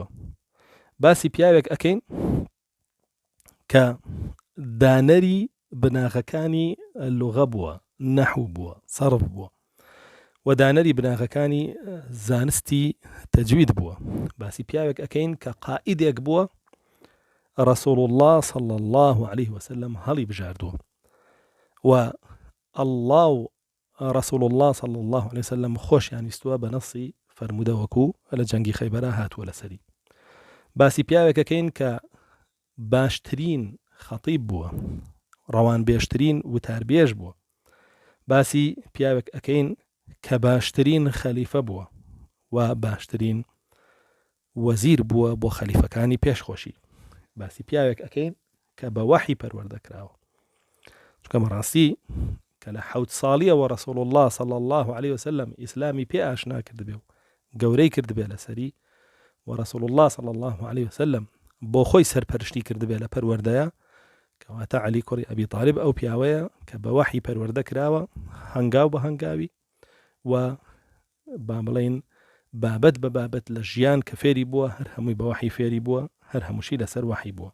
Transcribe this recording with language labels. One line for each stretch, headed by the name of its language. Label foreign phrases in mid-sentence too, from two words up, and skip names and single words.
Central Kurdish: باسی پیاوێک ئەکەین کە دانەری بناغەکانی لوغە بووە، نەحو بووە، سەرف بووە و دانەری بناغەکانی زانستی تەجوید بووە. باسی پیاوێک ئەکەین کە قائیدێک بووە
Arabic: رسول الله صلى الله عليه وسلم
Central Kurdish: هەڵی بژاردووە و
Arabic: الله و رسول الله صلى الله عليه وسلم
Central Kurdish: خۆشیان ویستووە بە نەسی فەرموودەوەکو لە جەنگی خەیبەرا هاتووە لەسەری. باسی پیاوێک ئەکەین کە باشترین خەتیب بووە، ڕەوان بێشترین وتاربێژ بووە. باسی پیاوێک ئەکەین کە باشترین خەلیفە بووە و باشترین وەزیر بووە بۆ خەلیفەکانی پێشخۆشی. باسی پیاوێک ئەکەین کە بە وەحی پەروەردەکراوە. چونکە بەڕاستی کە لە 7 ساڵیەوە
Arabic: رسول الله صلى الله عليه وسلم
Central Kurdish: ئیسلامی پێ ئاشنا کرد بێ و گەورەی کرد بێ لەسەری و
Arabic: رسول الله صلى الله عليه وسلم
Central Kurdish: بۆ خۆی سەرپەرشتی کرد بێ لە پەروەردەیە کەواتە عەلی کوڕی ئەبی طالب ئەو پیاوەیە کە بە وەحی پەروەردە کراوە هەنگاو بە هەنگاوی و با بڵێن بابەت بە بابەت لە ژیان کە فێری بووە هەر هەمووی بە وەحی فێری بووە، هەر هەمووشی لەسەر وەحی بووە.